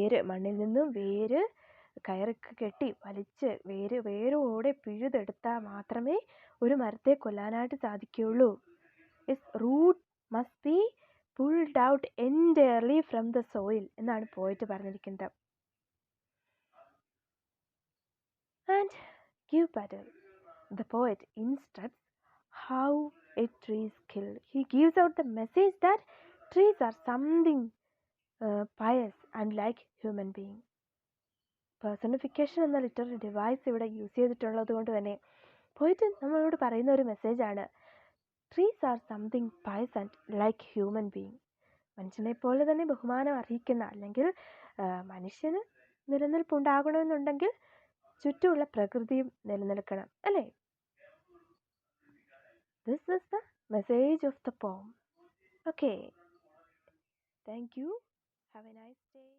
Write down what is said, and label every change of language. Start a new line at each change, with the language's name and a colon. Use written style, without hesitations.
Malayalam: മണ്ണിൽ നിന്നും വേര് കയറൊക്കെ കെട്ടി വലിച്ച് വേരോടെ പിഴുതെടുത്താൽ മാത്രമേ ഒരു മരത്തെ കൊല്ലാനായിട്ട് സാധിക്കുകയുള്ളൂ.
English: its root must be pulled out entirely from the soil
Malayalam: എന്നാണ് പോയിട്ട് പറഞ്ഞിരിക്കുന്നത്.
English: And Gieve Patel, the poet, instructs how a tree is killed. He gives out the message that trees are something pious and like human being.
Malayalam: Personification എന്ന literary device ഇവിടെ use ചെയ്തിട്ടുള്ളത് കൊണ്ട് തന്നെ പോയിട്ട് നമ്മളോട് പറയുന്ന ഒരു മെസ്സേജാണ്,
English: Trees are something pious and like human being.
Malayalam: മനുഷ്യനെ പോലെ തന്നെ ബഹുമാനം അർഹിക്കുന്ന, അല്ലെങ്കിൽ മനുഷ്യന് നിലനിൽപ്പുണ്ടാകണമെന്നുണ്ടെങ്കിൽ ചുറ്റുമുള്ള പ്രകൃതിയും നിലനിൽക്കണം, അല്ലേ?
English: This is the message of the poem. Okay. Thank you. Have a nice day.